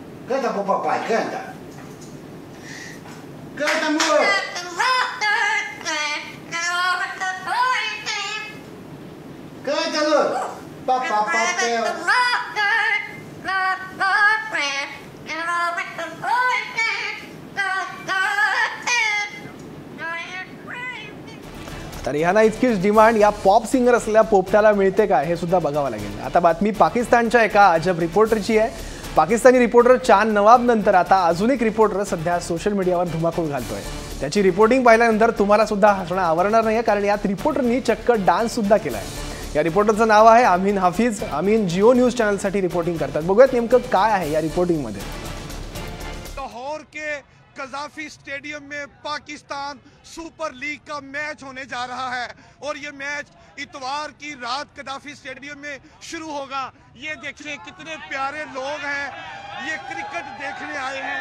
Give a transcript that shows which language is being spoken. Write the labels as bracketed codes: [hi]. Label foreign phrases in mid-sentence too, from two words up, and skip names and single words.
[pt] Canta pro papai, canta. Canta, amor. Canta, Lu. Papapapel. [mr] तर ह्यांना इतकीच डिमांड या पॉप सिंगर असलेल्या पोपटाला मिळते का हे सुद्धा बघावं लागेल. आता बातमी पाकिस्तानच्या एका अजब रिपोर्टरची आहे. पाकिस्तानी रिपोर्टर चांद नवाब नंतर आता अजून एक रिपोर्टर सध्या [en] social mediavar [mr] धुमाकूळ घालतोय. त्याची रिपोर्टिंग पाहिल्यानंतर तुम्हाला सुद्धा हसणं आवरणार नाही, कारण यात रिपोर्टरनी चक्क डान्स सुद्धा केलाय. या रिपोर्टरचं नाव आहे अमीन हाफिज. अमीन जिओ न्यूज चॅनलसाठी रिपोर्टिंग करतात. बघूयात नेमकं काय आहे या रिपोर्टिंगमध्ये. [hi] लाहौर के कजाफी स्टेडियम में पाकिस्तान सुपर लीग का मैच होने जा रहा है और ये मैच इतवार की रात कजाफी स्टेडियम में शुरू होगा. ये देखिए कितने प्यारे लोग हैं, ये क्रिकेट देखने आए हैं.